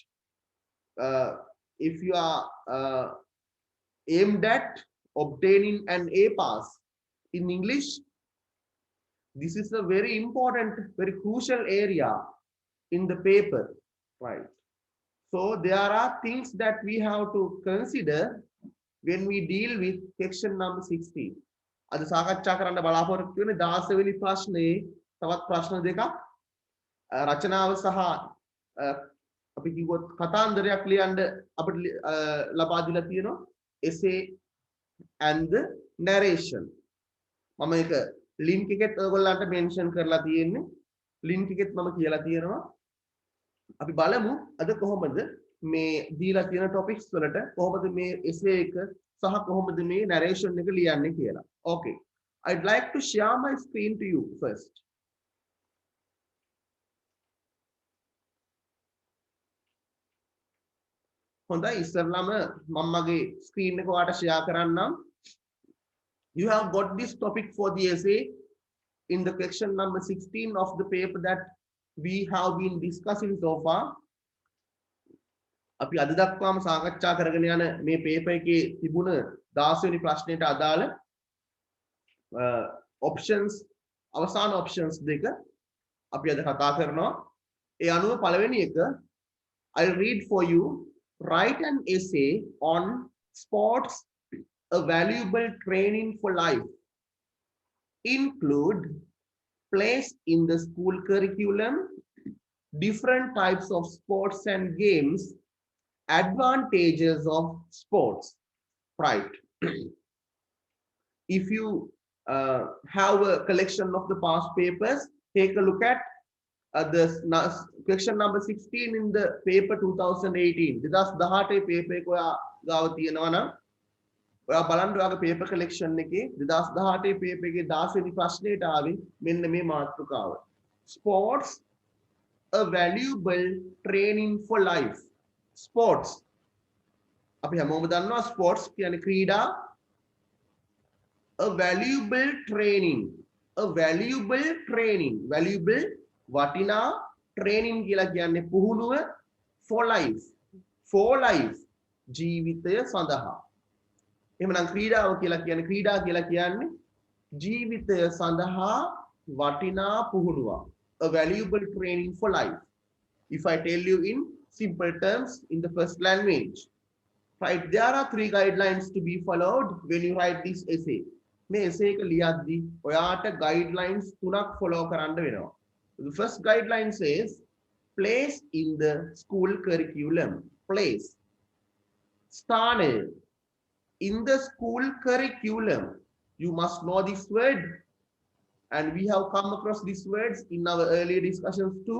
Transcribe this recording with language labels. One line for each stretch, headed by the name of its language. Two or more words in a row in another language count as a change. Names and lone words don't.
English: Uh, if you are aimed at obtaining an A pass in English, this is a very important, very crucial area in the paper, right? So there are things that we have to consider when we deal with section number 16.
Sinhala: අද සාකච්ඡා කරන්න බලාපොරොත්තු වෙන 16 වෙනි ප්‍රශ්නේ තවත් ප්‍රශ්න දෙකක් රචනාව සහ අපි කිව්වොත් කතාන්දරයක් ලියන්න අපිට ලබා දීලා තියෙනවා
English: essay and the narration.
Sinhala: මම ඒක link එකෙත් ඔයගොල්ලන්ට mention කරලා තියෙන්නේ. link එකෙත් මම කියලා තියෙනවා. අපි බලමු අද කොහොමද මේ දීලා තියෙන topics වලට කොහොමද මේ essay එක සහ කොහොමද මේ narration එක ලියන්නේ කියලා.
English: Okay. I'd like to share my screen to you first.
Sinhala: හොඳයි ඉස්සරළම මම මගේ screen එක ඔයාලට share කරන්නම්.
English: You have got this topic for the essay in the question number 16 of the paper that we have been discussing so far.
Sinhala: අපි අද දක්වාම සාකච්ඡා කරගෙන යන මේ පේපර් එකේ තිබුණ 16 වෙනි ප්‍රශ්නයට අදාළ options අවසාන options දෙක අපි අද කතා කරනවා. ඒ අනුව පළවෙනි එක
English: I'll read for you. Write an essay on sports, a valuable training for life. Include place in the school curriculum, different types of sports and games, advantages of sports, right? If you have a collection of the past papers, take a look at the question number 16 in the paper 2018.
Sinhala: 2018 paper එක ඔයා ගාව තියෙනවා නම් ඔයා බලන්න ඔයාගේ
English: paper collection
Sinhala: එකේ 2018 paper එකේ 10 වෙනි ප්‍රශ්නයට ආවේ මෙන්න මේ මාතෘකාව.
English: Sports, a valuable training for life. Sports.
Sinhala: අපි හැමෝම දන්නවා sports කියන්නේ ක්‍රීඩා.
English: A valuable training. A valuable training. Valuable වටිනා training
Sinhala: කියලා කියන්නේ පුහුණුව
English: for life. For life.
Sinhala: ජීවිතය සඳහා. එහෙමනම් ක්‍රීඩාව කියලා කියන්නේ ක්‍රීඩා කියලා කියන්නේ ජීවිතය සඳහා වටිනා පුහුණුවක්.
English: A valuable training for life. If I tell you in simple terms in the first language, right? There are 3 guidelines to be followed when you write this essay.
Sinhala: මේ essay එක ලියද්දී ඔයාට guidelines 3ක් follow කරන්න වෙනවා.
English: The first guideline says place in the school curriculum. Place. Stane. In the school curriculum. You must know this word. And we have come across these words in our earlier discussions too.